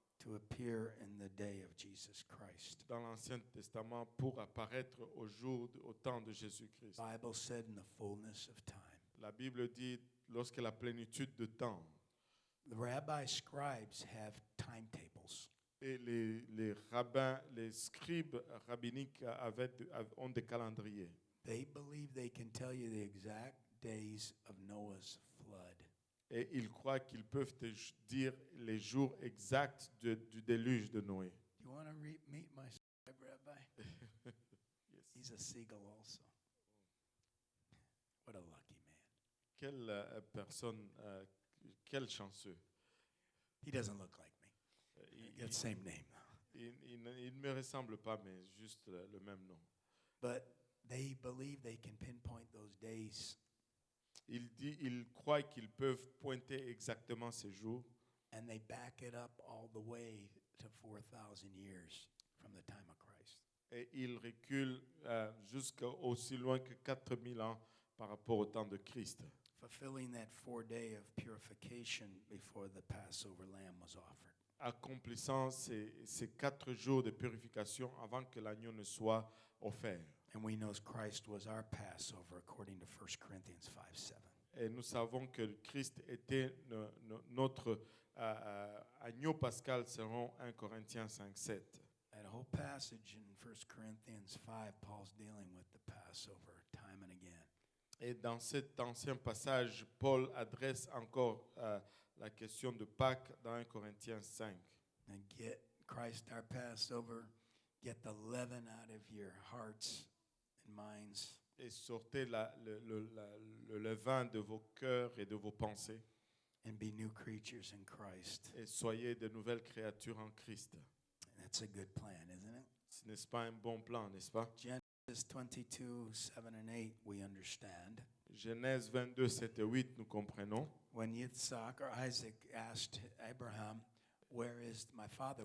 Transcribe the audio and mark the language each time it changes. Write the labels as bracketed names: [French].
[English] to appear in the day of Jesus Christ. [French] Dans l'Ancien Testament pour apparaître au temps de Jésus-Christ. [English] Bible said in the fullness of time. [French] La Bible dit lorsque la plénitude de temps. [English] The rabbi scribes have timetables. [French] Et les rabbins, les scribes rabbiniques ont des calendriers. [English] They believe they can tell you the exact days of Noah's flood. [French] Et ils croient qu'ils peuvent te dire les jours exacts du déluge de Noé. [English] You want to meet my scribe, Rabbi? Yes. He's a seagull also. What a lucky man. [French] Quelle personne, quel chanceux. [English] He doesn't look like me. He got the same name. [French] Il ne me ressemble pas, mais juste le même nom. [English] But they believe they can pinpoint those days. [French] Ils croient qu'ils peuvent pointer exactement ces jours. [English] And they back it up all the way to 4,000 years from the time of Christ. [French] Et ils reculent jusqu'aussi loin que 4000 ans par rapport au temps de Christ. [English] Fulfilling that 4-day of purification before the Passover lamb was offered. [French] Accomplissant ces 4 jours de purification avant que l'agneau ne soit offert. [English] And we know Christ was our Passover according to 1 Corinthians 5:7. [French] Et nous savons que Christ était notre agneau pascal selon 1 Corinthiens 5:7. [English] That whole passage in 1 Corinthians 5, Paul's dealing with the Passover time and again. [French] Et dans cet ancien passage, Paul adresse encore la question de Pâques dans 1 Corinthiens 5. [English] And get Christ our Passover, get the leaven out of your hearts and minds. [French] Et sortez le levain de vos cœurs et de vos pensées. [English] And be new creatures in Christ. [French] Et soyez de nouvelles créatures en Christ. [English] That's a good plan, isn't it? [French] Ce n'est pas un bon plan, n'est-ce pas? [English] Genesis 22, 7 and 8, we understand. [French] Genèse 22, 7 et 8, nous comprenons. [English] When Yitzhak or Isaac asked Abraham, "Where is my father?